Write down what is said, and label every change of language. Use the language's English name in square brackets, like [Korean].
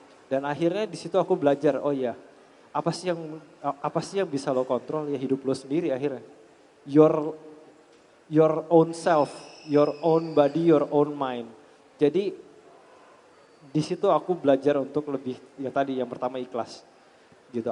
[Indonesian] Dan akhirnya di situ aku belajar, oh iya, apa sih yang bisa lo kontrol? Ya hidup lo sendiri akhirnya. [English] Your own self, your own body, your own mind. [Indonesian] Jadi di situ aku belajar untuk lebih, ya tadi yang pertama ikhlas. Gitu.